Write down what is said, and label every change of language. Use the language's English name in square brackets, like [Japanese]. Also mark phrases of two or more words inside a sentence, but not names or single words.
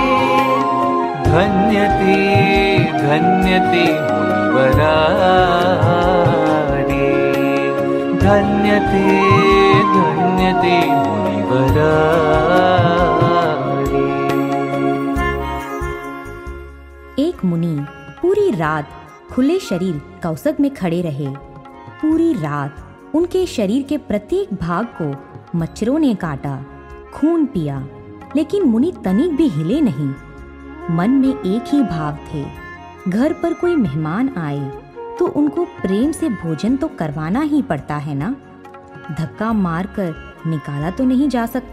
[Hindi] धन्यते धन्यते मुनिवरा रे, धन्यते धन्यते मुनिवरा रे। एक मुनि पूरी रात खुले शरीर कौसक में खड़े रहे। पूरी रात उनके शरीर के प्रत्येक भाग को मच्छरों ने काटा, खून पिया, लेकिन मुनि तनिक भी हिले नहीं। मन में एक ही भाव थे, घर पर कोई मेहमान आए तो उनको प्रेम से भोजन तो करवाना ही पड़ता है ना, धक्का मारकर निकाला तो नहीं जा सकता।